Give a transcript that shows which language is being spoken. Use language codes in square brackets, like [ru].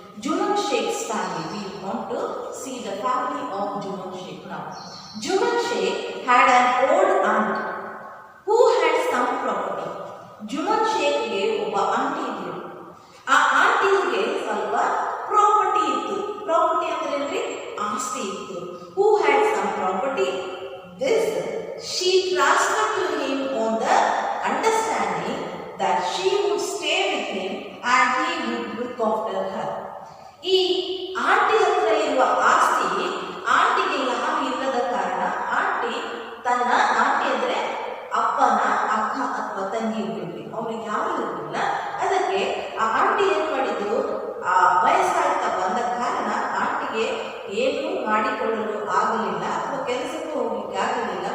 [en] Juman Sheikh's family. We want to see the family of Juman Sheikh now. Juman Sheikh had an old aunt who had some property. [kn] Juman Sheikh ಗೆ ಒಬ್ಬ aunty ಇದ್ರು. ಆ ಆಂಟಿಗೆ ಸ್ವಲ್ಪ property ಇತ್ತು. Property ಅಂದ್ರೆ ಏನ್ರಿ? ಆಸ್ತಿ ಇತ್ತು. [en] Who had some property? This she transferred to him on the understanding that she would stay with him and he would look after her. [kn] ಈ ಆಂಟಿ ಹತ್ರ ಇರುವ ಆಸ್ತಿ ಆಂಟಿಗೆ ಯಾರು ಇಲ್ಲದ ಕಾರಣ ತನ್ನ ಆಂಟಿ ಅಂದ್ರೆ ಅಪ್ಪನ ಅಕ್ಕ ಅಥವಾ ತಂಗಿ ಇರ್ತಿದ್ವಿ, ಅವ್ರಿಗೆ ಯಾರು ಇರಲಿಲ್ಲ. ಅದಕ್ಕೆ ಆ ಆಂಟಿ ಏನ್ ಮಾಡಿದ್ರು, ಆ ವಯಸ್ಸಾಗ್ತಾ ಬಂದ ಕಾರಣ ಆಂಟಿಗೆ ಏನು ಮಾಡಿಕೊಳ್ಳಲು ಆಗಲಿಲ್ಲ ಅಥವಾ ಕೆಲಸಕ್ಕೆ ಹೋಗ್ಲಿಕ್ಕೆ ಆಗಲಿಲ್ಲ.